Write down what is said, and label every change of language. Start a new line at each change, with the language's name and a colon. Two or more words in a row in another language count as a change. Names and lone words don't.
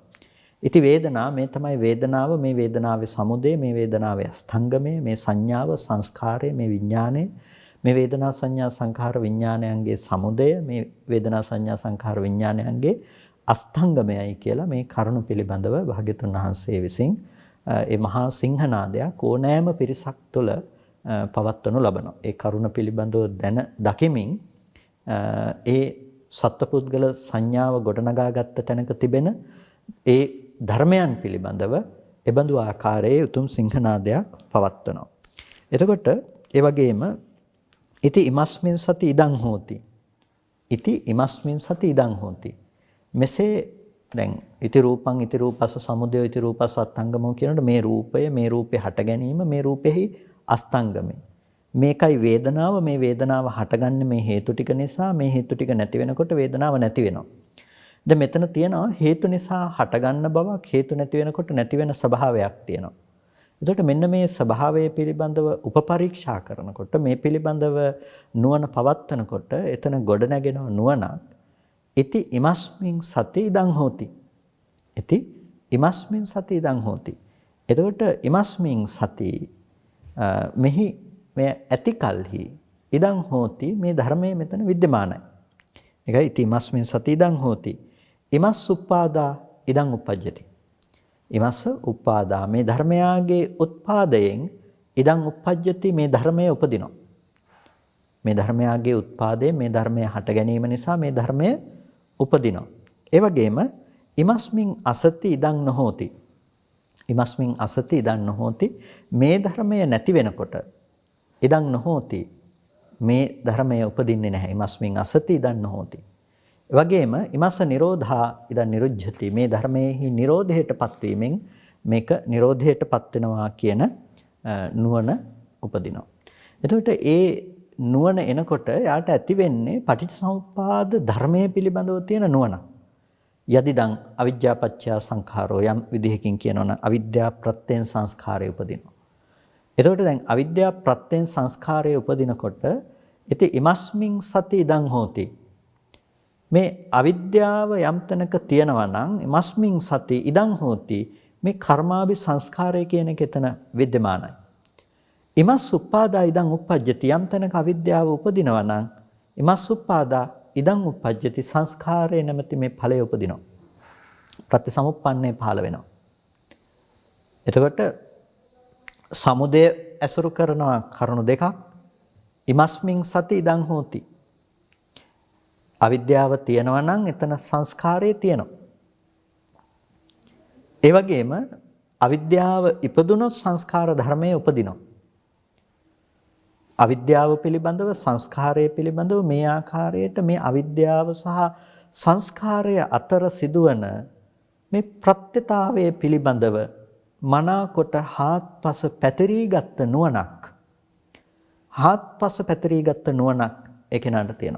Pali: ඉති වේදනා
Sinhala: මේ තමයි වේදනාව, මේ වේදනාවේ සමුදය, මේ වේදනාවේ අස්තංගමය, මේ සංඥාව, සංස්කාරය, මේ විඥානය, මේ වේදනා සංඥා සංඛාර විඥානයන්ගේ සමුදය, මේ වේදනා සංඥා සංඛාර විඥානයන්ගේ අස්තංගමයයි කියලා මේ කරුණු පිළිබඳව භාග්‍යතුන් වහන්සේ විසින් ඒ මහා සිංහනාදයක් ඕනෑම පිරිසක් තුළ පවත්වනු ලබනවා. ඒ කරුණ පිළිබඳව දැන දකිමින් ඒ සත්පුද්ගල සංඥාව ගොඩනගාගත්ත තැනක තිබෙන ඒ ධර්මයන් පිළිබඳව එබඳු ආකාරයේ උතුම් සිංහනාදයක් පවත්වනවා. එතකොට ඒ වගේම
Pali: ඉති ඉමස්මින් සති ඉදං හෝති. ඉති ඉමස්මින් සති ඉදං හෝති.
Sinhala: මෙසේ දැන්
Pali: ඉති රූපං ඉති රූපස්ස සමුදය ඉති රූපස්ස අත්ංගමෝ
Sinhala: කියනකොට මේ රූපය මේ රූපේ හට ගැනීම මේ රූපෙහි අස්තංගමය. මේකයි වේදනාව, මේ වේදනාව හටගන්නේ මේ හේතු ටික නිසා, මේ හේතු ටික නැති වෙනකොට වේදනාව නැති වෙනවා. දැන් මෙතන තියෙනවා හේතු නිසා හටගන්න බවක්, හේතු නැති වෙනකොට නැති වෙන ස්වභාවයක් තියෙනවා. එතකොට මෙන්න මේ ස්වභාවය පිළිබඳව උපපරීක්ෂා කරනකොට, මේ පිළිබඳව නුවණ පවත්වනකොට එතන ගොඩ නැගෙන නුවණක්
Pali: ඉති ඉමස්මින් සති ඉදං හෝති. ඉති ඉමස්මින් සති ඉදං හෝති.
Sinhala: එතකොට
Pali: ඉමස්මින් සති
Sinhala: මෙහි මේ ඇති කල්හි
Pali: ඉදං හෝති
Sinhala: මේ ධර්මයේ මෙතන विद्यමානයි.
Pali: ඒකයි ඉති ඉමස්මින් සති ඉදං හෝති. ඉමස් උප්පාදා ඉදං උපජ්ජති. ඉමස්ස උප්පාදා
Sinhala: මේ ධර්මයාගේ උත්පාදයෙන්
Pali: ඉදං උපජ්ජති
Sinhala: මේ ධර්මය උපදිනවා. මේ ධර්මයාගේ උත්පාදයෙන් මේ ධර්මය හට ගැනීම නිසා මේ ධර්මය උපදිනවා. ඒ වගේම
Pali: ඉමස්මින් අසති ඉදං නොහෝති. ඉමස්මින් අසති ඉදං නොහෝති
Sinhala: මේ ධර්මය නැති වෙනකොට
Pali: ඉදං නොහෝති
Sinhala: මේ ධර්මය උපදින්නේ නැහැ.
Pali: ඉමස්මින් අසති ඉදං නොහෝති.
Sinhala: ඒ වගේම
Pali: ඉමස්ස නිරෝධා ඉදං නිරුද්ධති
Sinhala: මේ ධර්මයේහි නිරෝධයටපත් වීමෙන් මේක නිරෝධයටපත් වෙනවා කියන නුවණ උපදිනවා. එතකොට ඒ නුවණ එනකොට යාට ඇති වෙන්නේ පටිච්චසමුප්පාද ධර්මයේ පිළිබඳව තියෙන නුවණ.
Pali: යදිදං අවිජ්ජාපච්චය සංඛාරෝ
Sinhala: යම් විදිහකින් කියනවනම් අවිද්‍යා ප්‍රත්‍යයෙන් සංස්කාරය උපදිනවා. එතකොට දැන් අවිද්‍යා ප්‍රත්‍යයෙන් සංස්කාරය උපදිනකොට ඉතින්
Pali: ඉමස්මින් සති ඉදං හෝති.
Sinhala: මේ අවිද්‍යාව යම් තැනක තියෙනවා නම්
Pali: ඉමස්මින් සති ඉදං හෝති
Sinhala: මේ කර්මාභි සංස්කාරය කියන එක එතන विद्यමානයි.
Pali: ඉමස් උප්පාදා ඉදං උප්පජ්ජති
Sinhala: යම් තැනක අවිද්‍යාව උපදිනවා නම්
Pali: ඉමස් උප්පාදා ඉදං උප්පජ්ජති
Sinhala: සංස්කාරය නැමැති මේ ඵලය උපදිනවා. ප්‍රතිසමුප්පන්නේ පහළ වෙනවා. එතකොට සමුදය ඇසුරු කරනවා කරුණු දෙකක්.
Pali: ඉමස්මින් සති ඉදං හෝති.
Sinhala: අවිද්‍යාව තියෙනවා නම් එතන සංස්කාරය තියෙනවා. ඒ වගේම අවිද්‍යාව ඉපදුනොත් සංස්කාර ධර්මයේ උපදිනවා. අවිද්‍යාව පිළිබඳව සංස්කාරය පිළිබඳව මේ ආකාරයට මේ අවිද්‍යාව සහ සංස්කාරය අතර සිදුවන මේ ප්‍රත්‍යතාවයේ පිළිබඳව මනාකොට හාත්පස පැතිරීගත් නුවණක් ඒ කෙනාට තියෙනවා.